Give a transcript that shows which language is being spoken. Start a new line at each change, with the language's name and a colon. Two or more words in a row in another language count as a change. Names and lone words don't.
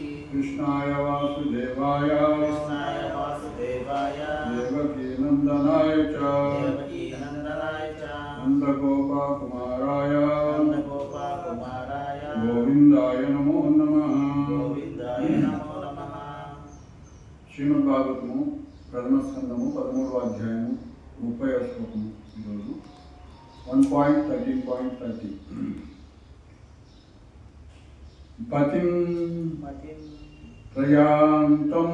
Sanskrit: कृष्णाय वासुदेवाय कृष्णाय वासुदेवाय देवकी नन्दनाय च देवकी नन्दनाय च नन्दगोपकुमाराय नन्दगोपकुमाराय गोविन्दाय नमो नमः गोविन्दाय नमो नमः
Telugu: శ్రీమద్భాగవతము ప్రథమ స్కందము 13వ అధ్యాయము 30వ శ్లోకము ఈరోజు 1.13.30 పతిం మతిం ప్రయాంతం